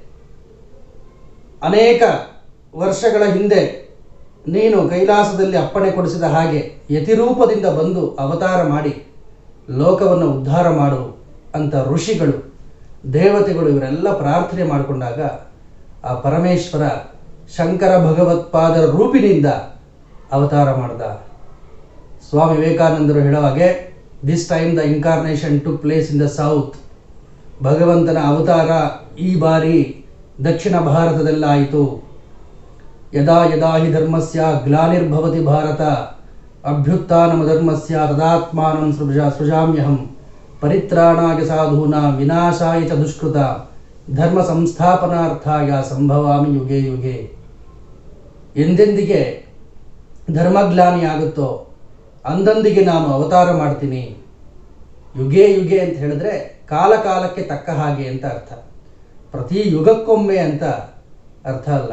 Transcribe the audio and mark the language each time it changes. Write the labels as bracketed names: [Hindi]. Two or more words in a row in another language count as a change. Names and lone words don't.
[Kannada] ಅನೇಕ ವರ್ಷಗಳ ಹಿಂದೆ ನೀನು ಕೈಲಾಸದಲ್ಲಿ ಅಪ್ಪಣೆ ಕೊಡಿಸಿದ ಹಾಗೆ ಯತಿರೂಪದಿಂದ ಬಂದು ಅವತಾರ ಮಾಡಿ ಲೋಕವನ್ನು ಉದ್ಧಾರ ಮಾಡು ಅಂತ ಋಷಿಗಳು, ದೇವತೆಗಳು ಇವರೆಲ್ಲ ಪ್ರಾರ್ಥನೆ ಮಾಡಿಕೊಂಡಾಗ ಆ ಪರಮೇಶ್ವರ ಶಂಕರ ಭಗವತ್ಪಾದರ ರೂಪಿನಿಂದ ಅವತಾರ ಮಾಡಿದ. ಸ್ವಾಮಿ ವಿವೇಕಾನಂದರು ಹೇಳೋ ಹಾಗೆ, [English] this time the incarnation to place in the south. [Kannada] ಭಗವಂತನ ಅವತಾರ ಈ ಬಾರಿ ದಕ್ಷಿಣ ಭಾರತದಲ್ಲಾಯಿತು. [Sanskrit] ಯದಾ ಯದಾ ಹಿ ಧರ್ಮಸ್ಯ ಗ್ಲಾನಿರ್ಭವತಿ ಭಾರತ ಅಭ್ಯುತ್ಥಾನಂ ಧರ್ಮಸ್ಯ ತದಾತ್ಮಾನಂ ಸೃಜಾಮ್ಯಹಂ ಪರಿತ್ರಾಣಾಯ ಸಾಧೂನಾಂ ವಿನಾಶಾಯ ಚ ದುಷ್ಕೃತ ಧರ್ಮ ಸಂಸ್ಥಾಪನಾರ್ಥಾಯ ಸಂಭವಾಮಿ ಯುಗೆ ಯುಗೆ. [Kannada] ಎಂದೆಂದಿಗೆ ಧರ್ಮಗ್ಲಾನಿ ಆಗುತ್ತೋ ಅಂದಂದಿಗೆ ನಾನು ಅವತಾರ ಮಾಡ್ತೀನಿ. [Sanskrit] ಯುಗೆ ಯುಗೆ [Kannada] ಅಂತ ಹೇಳಿದ್ರೆ ಕಾಲ ಕಾಲಕ್ಕೆ ತಕ್ಕ ಹಾಗೆ ಅಂತ ಅರ್ಥ. ಪ್ರತಿ ಯುಗಕ್ಕೊಮ್ಮೆ ಅಂತ ಅರ್ಥ ಅಲ್ಲ.